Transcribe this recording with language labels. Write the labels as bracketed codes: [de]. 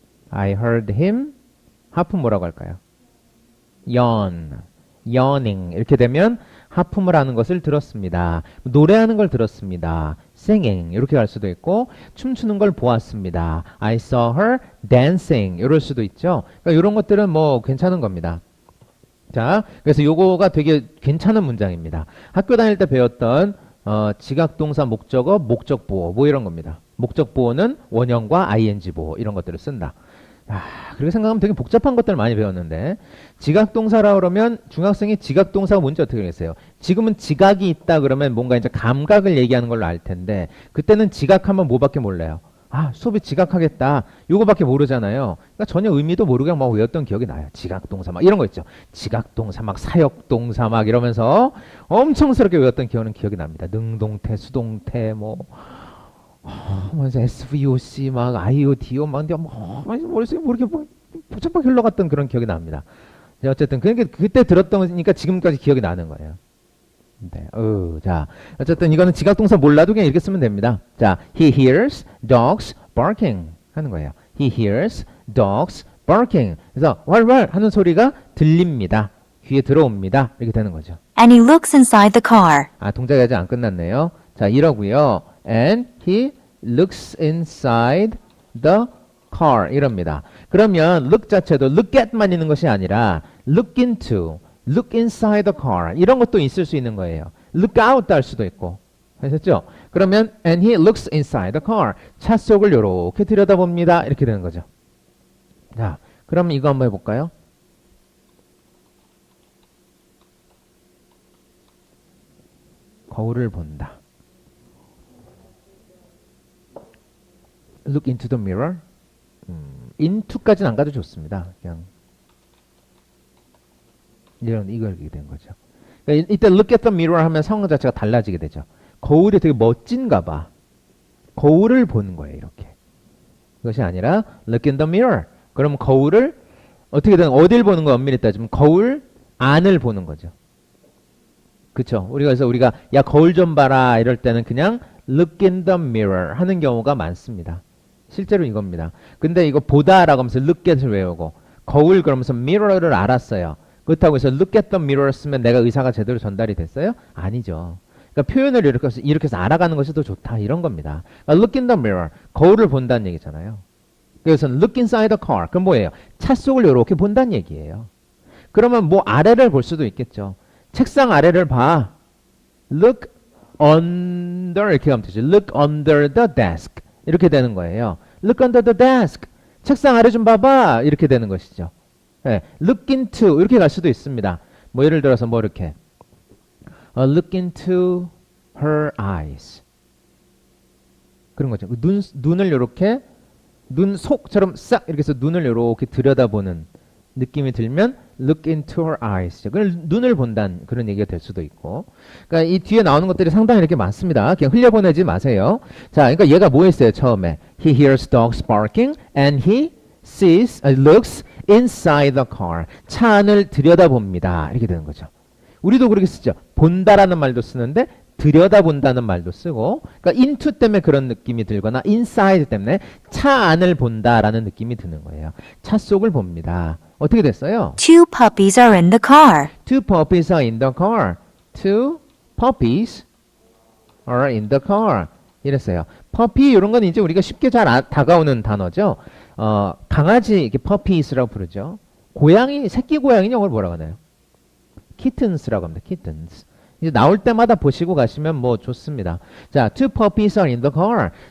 [en] I heard him. [ko] 하품 뭐라고 할까요? yawn, yawning 이렇게 되면 하품을 하는 것을 들었습니다. 노래하는 걸 들었습니다. singing 이렇게 갈 수도 있고 춤추는 걸 보았습니다. [en] I saw her dancing [ko] 이럴 수도 있죠. 그러니까 이런 것들은 뭐 괜찮은 겁니다. 자, 그래서 요거가 되게 괜찮은 문장입니다. 학교 다닐 때 배웠던 지각동사 목적어, 목적보호 뭐 이런 겁니다. 목적보호는 원형과 ing 보호 이런 것들을 쓴다. 그렇게 생각하면 되게 복잡한 것들 많이 배웠는데 지각동사라 그러면 중학생이 지각동사가 뭔지 어떻게 알겠어요? 지금은 지각이 있다 그러면 뭔가 이제 감각을 얘기하는 걸로 알 텐데 그때는 지각하면 뭐밖에 몰라요? 수업이 지각하겠다. 요거밖에 모르잖아요. 그러니까 전혀 의미도 모르고 그냥 막 외웠던 기억이 나요. 지각동사 막 이런 거 있죠. 지각동사 막 사역동사 막 이러면서 엄청스럽게 외웠던 기억이 납니다. 능동태, 수동태 뭐 SVOC 막 IODO 막 근데 머릿속에 모르게 복잡하게 흘러갔던 그런 기억이 납니다. 어쨌든 그때 들었더니까 지금까지 기억이 나는 거예요. 네. 자, 어쨌든 이거는 지각동사 몰라도 그냥 이렇게 쓰면 됩니다. [en] 자, he hears dogs barking [ko] 하는 거예요. [en] He hears dogs barking. [ko] 그래서 왈왈 하는 소리가 들립니다. 귀에 들어옵니다. 이렇게 되는 거죠. [en] And he looks inside the car. [ko] 동작이 아직 안 끝났네요. 자, 이러고요. [en] And he looks inside the car [ko] 이럽니다. 그러면 look 자체도 look at만 있는 것이 아니라 look into, [en] look inside the car [ko] 이런 것도 있을 수 있는 거예요. look out 할 수도 있고. 아셨죠? [en] 그러면 and he looks inside the car [ko] 차 속을 요렇게 들여다봅니다. 이렇게 되는 거죠. 자, 그럼 이거 한번 해볼까요? 거울을 본다. [en] Look into the mirror. [ko] into까지는 안 가도 좋습니다. 그냥 이걸 이게 된 거죠. 그러니까 이때 [en] look at the mirror [ko] 하면 상황 자체가 달라지게 되죠. 거울이 되게 멋진가 봐. 거울을 보는 거예요, 이렇게. 그것이 아니라 [en] look in the mirror. [ko] 그럼 거울을 어떻게든 어딜 보는 거 엄밀히 따지면 거울 안을 보는 거죠. 그쵸? 우리가 야 거울 좀 봐라 이럴 때는 그냥 [en] look in the mirror [ko] 하는 경우가 많습니다. 실제로 이겁니다. 근데 이거 보다라고 하면서 look at을 외우고 거울 그러면서 mirror를 알았어요. 그렇다고 해서 [en] look at the mirror [ko] 쓰면 내가 의사가 제대로 전달이 됐어요? 아니죠. 그러니까 표현을 이렇게 해서 알아가는 것이 더 좋다 이런 겁니다. 그러니까 [en] look in the mirror [ko] 거울을 본다는 얘기잖아요. [en] 그래서 look inside the car [ko] 그럼 뭐예요? 차 속을 이렇게 본다는 얘기예요. 그러면 뭐 아래를 볼 수도 있겠죠. 책상 아래를 봐. look under 이렇게 하면 되죠. [en] look under the desk [ko] 이렇게 되는 거예요. [en] look under the desk [ko] 책상 아래 좀 봐봐 이렇게 되는 것이죠. 네, look into 이렇게 갈 수도 있습니다. 뭐 예를 들어서 뭐 이렇게 [en] look into her eyes [ko] 그런 거죠. 눈을 이렇게 눈 속처럼 싹 이렇게 해서 눈을 이렇게 들여다보는 느낌이 들면 [en] look into her eyes. [ko] 그걸 눈을 본다는 그런 얘기가 될 수도 있고. 그러니까 이 뒤에 나오는 것들이 상당히 이렇게 많습니다. 그냥 흘려보내지 마세요. 자, 그러니까 얘가 뭐 했어요, 처음에? [en] He hears dogs barking and he looks inside the car. [ko] 차 안을 들여다봅니다. 이렇게 되는 거죠. 우리도 그렇게 쓰죠. 본다라는 말도 쓰는데 들여다본다는 말도 쓰고 그러니까 into 때문에 그런 느낌이 들거나 inside 때문에 차 안을 본다라는 느낌이 드는 거예요. 차 속을 봅니다. 어떻게 됐어요? [en] Two puppies are in the car. Two puppies are in the car. Two puppies are in the car. [ko] 이랬어요. puppy 이런 건 이제 우리가 쉽게 잘 다가오는 단어죠. 강아지 이렇게 puppies라고 부르죠. 고양이 새끼 고양이 영어를 뭐라고 하나요? kittens라고 합니다. [en] kittens. [ko] 이제 나올 때마다 보시고 가시면 뭐 좋습니다. [en] 자, two puppies are in the car.